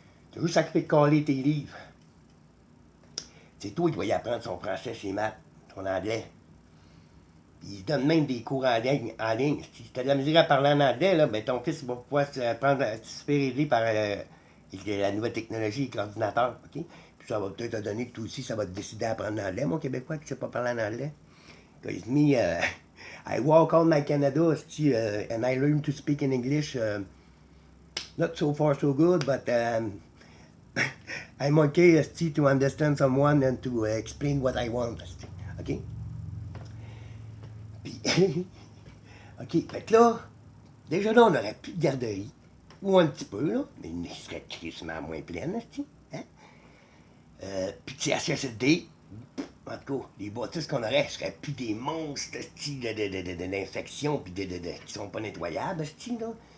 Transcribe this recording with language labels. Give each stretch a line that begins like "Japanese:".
French: Tu as juste à faire caler tes livres. C'est toi qui vas y apprendre son français, ses maths, ton anglais. Il donne même des cours en ligne. Si tu as de la misère à parler en anglais, là, ben ton fils va pouvoir se faire aider par la nouvelle technologie avec l'ordinateur. OK? Puis ça va peut-être te donner que toi aussi, ça va te décider à apprendre l'anglais, mon Québécois qui ne sait pas parler en anglais.
English: Because me, I walk all my Canada, and I learn to speak in English Not so far so good, but I'm okay to understand someone and to explain what I want. OK?
French: Puis, OK, fait que là, déjà là, on n'aurait plus de garderie. Ou un petit peu, là, mais il serait crissement moins pleine, hein? Puis de CHSLD, en tout cas, les bâtisses qu'on aurait seraient plus des monstres d'infection puis qui sont pas nettoyables, là.